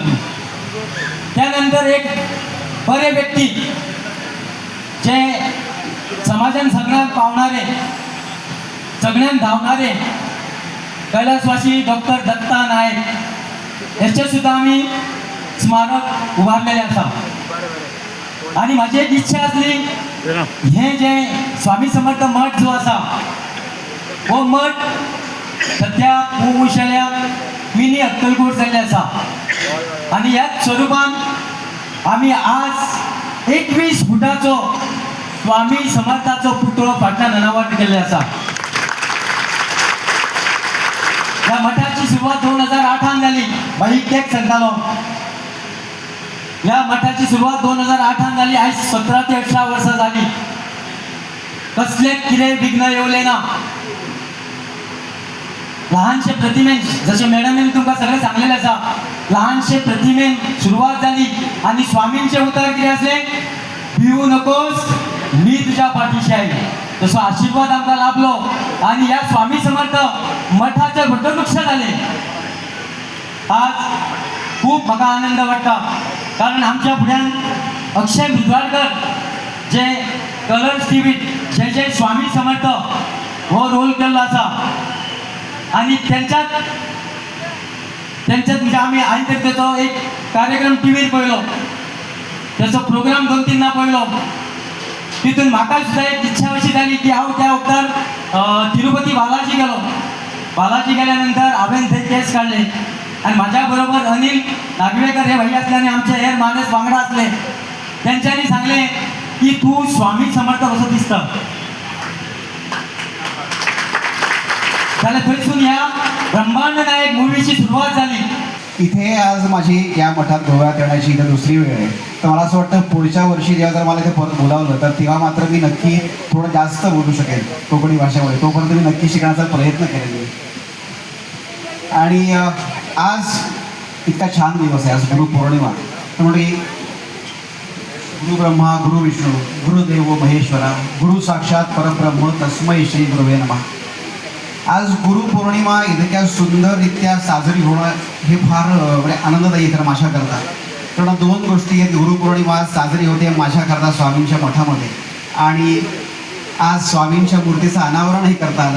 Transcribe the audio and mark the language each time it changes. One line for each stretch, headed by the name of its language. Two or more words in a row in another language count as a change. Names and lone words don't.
Konkani: त्यानंतर एक बरे व्यक्ती जे समाजान सगळ्यांक पावणारे, सगळ्यांक धावणारे कैलासवासी डॉक्टर दत्ता नायक याचे सुद्धा आम्ही स्मारक उभारलेले आसा. आणि माझी एक इच्छा असली हे जे स्वामी समर्थ मठ जो आसा हो मठ सध्या मुशाल्या मिनी अक्कलकोट जाल्ले आसा. आणि ह्याच स्वरूपान आम्ही आज 21 फुटाचो स्वामी समर्थाचो पुतळो फाटल्यान अनावरण केल्ले आसा.
Marathi: या मठाची सुरुवात 2008 झाली.
Konkani: भाई केक सांगतालो.
Marathi: या मठाची सुरुवात 2008 झाली.
Konkani: आज 17 ते 18 वर्सां झाली. कसले कितें विघ्न येवले ना. लहानशे प्रतिमेन जसे मॅडमने तुमकां सगळे सांगलेले आसा, लहानशे प्रतिमेन सुरुवात झाली. आणि स्वामींचे उतर कितें आसले,
Marathi: भिवू नकोस मी तुझ्या पाठीशी आहे.
Konkani: तसो आशीर्वाद आमकां लाभलो. आणि या स्वामी समर्थ मठाचे वटवृक्ष झाले. आज खूप म्हाका आनंद वाटता, कारण आमच्या फुड्यान अक्षय मुजवाडकर जे कलर्स टीव्हीत जे स्वामी समर्थ हो रोल केल्लो आसा. आणि त्यांच्यात म्हणजे आम्ही आयज त्याचो एक कार्यक्रम टीव्हीर पळयलो. त्याचो प्रोग्राम 2-3 पळयलो. तितून म्हाका सुद्धा एक इच्छा अशी झाली की हांव त्या वक्तार तिरुपती बालाजी गेलो. बालाजी गेल्यानंतर हांवें थंय केस काडले. आणि माझ्या बरोबर अनिल नागवेकर हे भाई असले आणि आमचे हेर माणूस वांगडा असले. त्यांच्यानी सांगले की तू स्वामी समर्थ असं दिसतं. त्याला थंयसून ह्या ब्रह्मांड नायक मूवीची सुरुवात झाली.
Marathi: इथे आज माझी या मठात गोव्यात येण्याची इथं दुसरी वेळ आहे. तर मला असं वाटतं पुढच्या वर्षी जेव्हा जर मला इथे परत बोलावलं तर तेव्हा मात्र मी नक्की थोडं जास्त बोलू शकेल कोकणी भाषेमध्ये. तोपर्यंत मी नक्की शिकण्याचा प्रयत्न करेन. आणि आज इतका छान दिवस आहे. आज गुरुपौर्णिमा.
Sanskrit: त्यामुळे गुरु ब्रह्मा गुरु विष्णू गुरुदेव महेश्वरा गुरु साक्षात परब्रह्म तस्मै श्री गुरुवे नमः.
Marathi: आज गुरुपौर्णिमा इतक्या सुंदररित्या साजरी होणं हे फार आनंददायी तर माझ्याकरता. कारण 2 गोष्टी आहेत. गुरुपौर्णिमा साजरी होते माझ्याकरता स्वामींच्या मठामध्ये, आणि आज स्वामींच्या मूर्तीचं अनावरणही करता आलं.